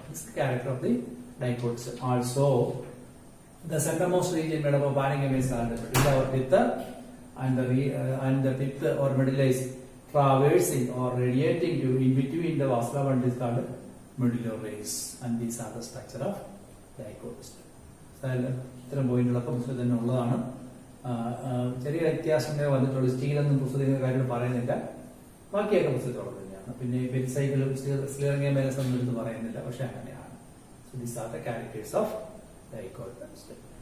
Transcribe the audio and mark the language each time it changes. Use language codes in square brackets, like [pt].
[en] This is the character of the dichotism. Also, the centermost region made up of parenchyma is called pith, and the pith or medulla is traversing or radiating to in between the vascular bundle is called medullary rays. And these are the structure of dichotism. [ml] ഇത്തരം പോയിന്റുകളൊക്കെ പുസ്തകത്തിൽ തന്നെ ഉള്ളതാണ്. ചെറിയ വ്യത്യാസങ്ങൾ വന്നിട്ടുള്ളൂ. സ്റ്റീലൊന്നും പുസ്തകത്തിന്റെ കാര്യങ്ങൾ പറയുന്നില്ല, ബാക്കിയൊക്കെ പുസ്തകത്തോളം തന്നെയാണ്. പിന്നെ പെരിസൈക്കിളും സ്ക്ലിയറിംഗിയമേലസ് ഒന്നും എടുത്ത് പറയുന്നില്ല, പക്ഷെ അങ്ങനെയാണ്. [en] So these are the characters of dichotism.